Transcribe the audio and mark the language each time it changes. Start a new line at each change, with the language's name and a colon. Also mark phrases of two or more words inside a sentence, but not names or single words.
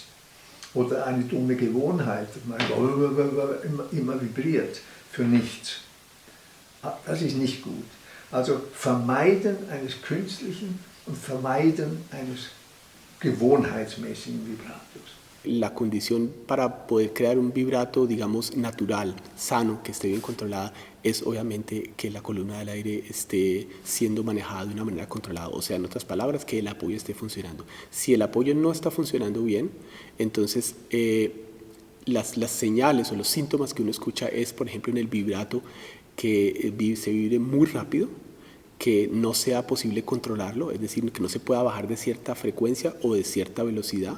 German: Oder eine dumme Gewohnheit, dass man immer vibriert für nichts. Das ist nicht gut. Also Vermeiden eines künstlichen und Vermeiden eines gewohnheitsmäßigen Vibratos.
Spanish: La condición para poder crear un vibrato, digamos, natural, sano, que esté bien controlada, es obviamente que la columna del aire esté siendo manejada de una manera controlada. O sea, en otras palabras, que el apoyo esté funcionando. Si el apoyo no está funcionando bien, entonces las señales o los síntomas que uno escucha es, por ejemplo, en el vibrato, que se vibre muy rápido, que no sea posible controlarlo, es decir, que no se pueda bajar de cierta frecuencia o de cierta velocidad.